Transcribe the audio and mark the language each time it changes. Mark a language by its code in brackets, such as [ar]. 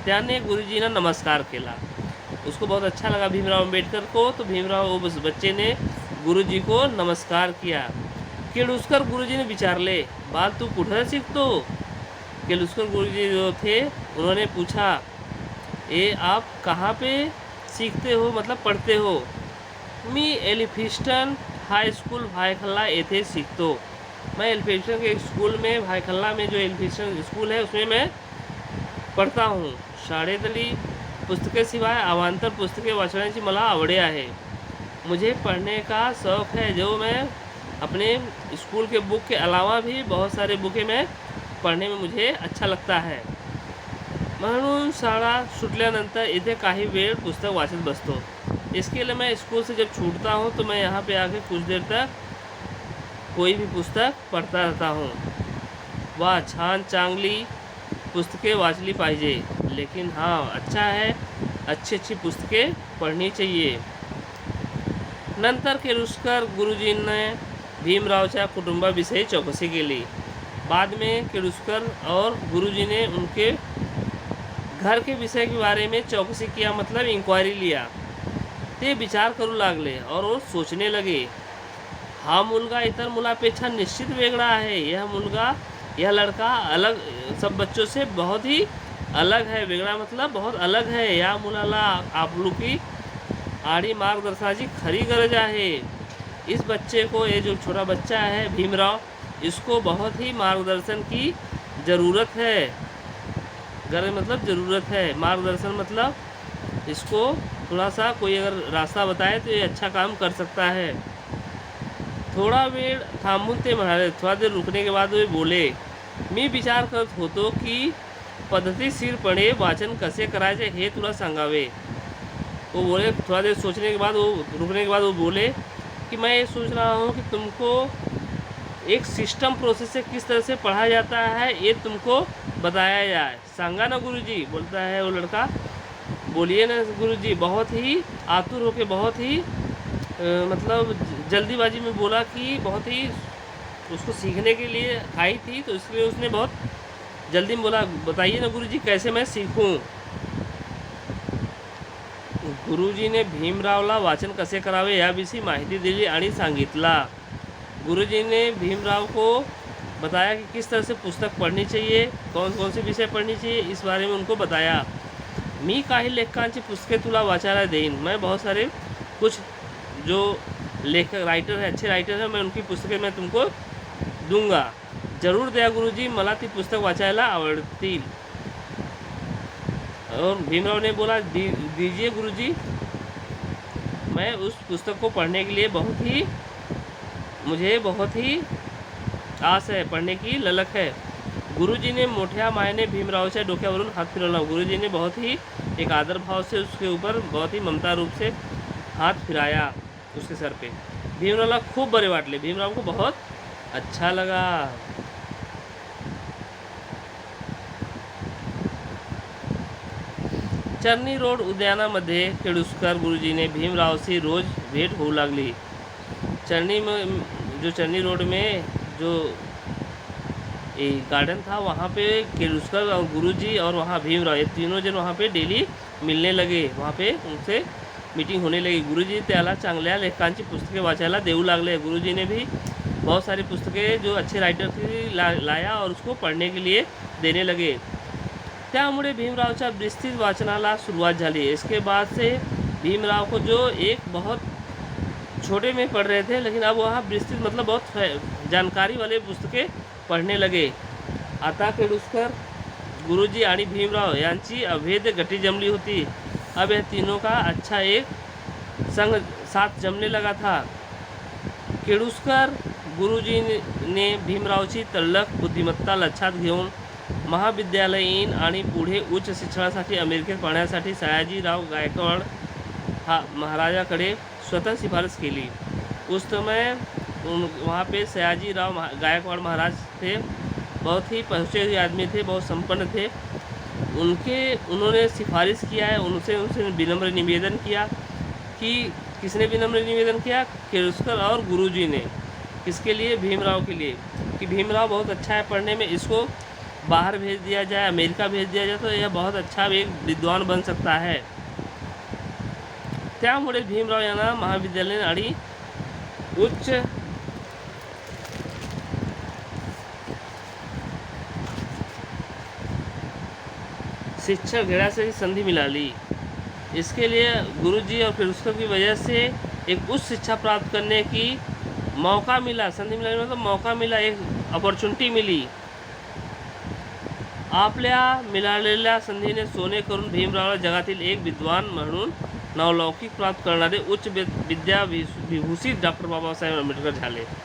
[mr] त्याने गुरुजींना नमस्कार केला. [hi] उसको बहुत अच्छा लगा भीमराव अम्बेडकर को, तो भीमराव उस बच्चे ने गुरुजी को नमस्कार किया. [mr] केळुस्कर गुरुजी ने विचारले, बाल तू कुठं शिकतो. [hi] केळुस्कर गुरुजी जो थे उन्होंने पूछा, ये आप कहाँ पे सीखते हो, मतलब पढ़ते हो. [mr] मी एलिफिस्टन हाई स्कूल भायखला येथे सीखतो. [hi] मैं एलिफिस्टन के स्कूल में, भायखला में जो एलिफिस्टन स्कूल है उसमें मैं पढ़ता हूँ. [mr] शाळेतली पुस्तकेशिवाय अवांतर पुस्तके वाचण्याची मला आवडे आहे. [hi] मुझे पढ़ने का शौक़ है, जो मैं अपने स्कूल के बुक के अलावा भी बहुत सारे बुकें मैं पढ़ने में मुझे अच्छा लगता है. [mr] म्हणून शाळा सुटल्यानंतर इथे काही वेळ पुस्तक वाचत बसतो. [hi] इसके लिए मैं स्कूल से जब छूटता हूँ तो मैं यहाँ पे आके कुछ देर तक कोई भी पुस्तक पढ़ता रहता हूँ. [mr] वाह, छान, चांगली पुस्तकें वाचली पाहिजे. [hi] लेकिन हाँ, अच्छा है, अच्छी पुस्तकें पढ़नी चाहिए. [mr] नंतर केळुस्कर गुरुजींने भीमरावच्या कुटुंबाविषयी चौकशी केली. [hi] बाद में केळुस्कर और गुरुजी ने उनके घर के विषय के बारे में चौकसी किया, मतलब इंक्वायरी लिया. [mr] ते विचार करू लागले [hi] और वो सोचने लगे, [mr] हा मुलगा इतर मुलापेक्षा निश्चित वेगळा आहे. [hi] यह लड़का अलग, सब बच्चों से बहुत ही अलग है. वेगळा मतलब बहुत अलग है. [mr] या मुलाला आपलुकी आणि मार्गदर्शनाची खरी गरज आहे. [hi] इस बच्चे को, ये जो छोटा बच्चा है भीमराव, इसको बहुत ही मार्गदर्शन की ज़रूरत है. गरज मतलब ज़रूरत है, मार्गदर्शन मतलब इसको थोड़ा सा कोई अगर रास्ता बताए तो ये अच्छा काम कर सकता है. [mr] थोडा वेळ थांबून ते म्हणाले. [hi] थोडा देर रुकने के बाद वे बोले, [mr] मी विचार करत होतो की पद्धतशीरपणे वाचन कसे करायचे हे तुला सांगावे. [hi] वो बोले, थोड़ा देर सोचने के बाद, वो रुकने के बाद वो बोले कि मैं ये सोच रहा हूँ कि तुमको एक सिस्टम प्रोसेस से किस तरह से पढ़ाया जाता है ये तुमको बताया जाए. [mr] सांगा ना गुरुजी, [hi] बोलता है वो लड़का. बोलिए ना गुरुजी. बहुत ही आतुर होके, बहुत ही मतलब जल्दीबाजी में बोला कि बहुत ही उसको सीखने के लिए आई थी, तो इसलिए उसने बहुत जल्दी में बोला, बताइए ना गुरुजी कैसे मैं सीखूं. [mr] गुरुजीने भीमरावला वाचन कसे करावे याविषयी माहिती दिली आणि सांगितला. [hi] गुरुजीने भीमराव को बताया कि किस तरह से पुस्तक पढ़नी चाहिए, कौन कौन से विषय पढ़नी चाहिए, इस बारे में उनको बताया. [mr] मी काही लेखकांची पुस्तके तुला वाचायला देईन. [hi] मैं बहुत सारे कुछ जो लेखक राइटर है, अच्छे राइटर हैं, मैं उनकी पुस्तकें मैं तुमको दूंगा. [mr] जरूर द्या गुरुजी, मला ती पुस्तक वाचायला आवडतील. [hi] और भीमराव ने बोला, दीजिए गुरुजी, मैं उस पुस्तक को पढ़ने के लिए मुझे बहुत ही आस है, पढ़ने की ललक है. [mr] गुरुजी ने मोठ्या मायने भीमरावच्या डोक्यावरून हात फिरवला. [hi] गुरुजी ने बहुत ही एक आदर भाव से उसके ऊपर बहुत ही ममता रूप से हाथ फिराया उसके सर पे. [mr] भीमरावला खूप बरे वाटले. [hi] भीमराव को बहुत अच्छा लगा. [mr] चर्नी रोड उद्यानामध्ये केळुस्कर गुरुजीने भीमरावशी रोज भेट होऊ लागली. [hi] चर्नी रोड में जो गार्डन था वहाँ पे केळुस्कर और गुरुजी और वहाँ भीमराव, ये तीनों जन वहाँ पे डेली मिलने लगे. वहाँ पे उनसे मीटिंग होने लगी. [mr] गुरुजी त्याला चांगल्या लेखकांची पुस्तके वाचायला देऊ लागले. [hi] गुरुजीने भी बहुत सारी पुस्तकें जो अच्छे रायटर की लाया और उसको पढ़ने के लिए देने लगे. [mr] त्यामुळे भीमरावच्या विस्तृत वाचनाला सुरुवात झाली. [hi] इसके बाद से भीमराव को जो एक बहुत छोटे में पढ़ रहे थे, लेकिन अब वहाँ विस्तृत मतलब बहुत जानकारी वाले पुस्तकें पढ़ने लगे. [mr] आता केळुस्कर, गुरुजी आणि भीमराव यांची अभेद्य गठी जमली होती. [hi] अब यह तीनों का अच्छा एक संग साथ जमने लगा था. [mr] केळुस्कर गुरुजी ने भीमरावची तल्लख बुद्धिमत्ता लक्षात घेऊन महाविद्यालयीन आणि पुढे उच्च शिक्षणासाठी अमेरिकेत पाहण्यासाठी सयाजीराव गायकवाड महाराजाकडे स्वतः सिफारिश केली. [hi] उस समय वहाँ पे सयाजीराव गायकवाड़ महाराज थे, बहुत ही पहुँचे हुए आदमी थे, बहुत संपन्न थे. उन्होंने सिफारिश किया है, उनसे विनम्र निवेदन किया कि किसने विनम्र निवेदन किया? केळुस्कर और गुरुजी ने. किसके लिए? भीमराव के लिए, कि भीमराव बहुत अच्छा है पढ़ने में, इसको बाहर भेज दिया जाए, अमेरिका भेज दिया जाए तो यह बहुत अच्छा एक विद्वान बन सकता है. [mr] त्यामुळे भीमराव यांना महाविद्यालयीन आणि उच्च शिक्षा घेण्याची संधि मिळाली. [hi] इसके लिए गुरुजी और केळुस्कर की वजह से एक उच्च शिक्षा प्राप्त करने की मौका मिला. संधि मिळाली मतलब मौका मिला, एक अपॉर्च्युनिटी मिली. [mr] आपल्या मिळालेल्या संधीने सोने करून भीमरावला जगातील एक विद्वान म्हणून नावलौकिक प्राप्त करणारे उच्च विद्या विभूषित डॉक्टर बाबा साहेब अम्बेडकर झाले.